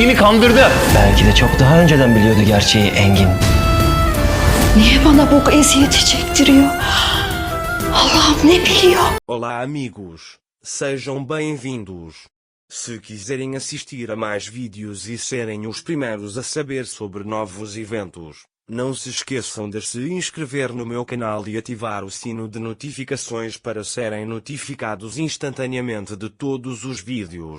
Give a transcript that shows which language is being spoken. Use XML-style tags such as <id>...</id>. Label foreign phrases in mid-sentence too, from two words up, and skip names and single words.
<tr>kandırdı. Belki de çok daha önceden biliyordu gerçeği Engin. Niye bana bu eziyeti çektiriyor? Allah'ım ne biliyor?</tr> <pt>Olá amigos, sejam bem-vindos. Se quiserem assistir a mais vídeos e serem os primeiros a saber sobre novos eventos, não se esqueçam de se inscrever no meu canal e ativar o sino de notificações para serem notificados instantaneamente de todos os vídeos.</pt>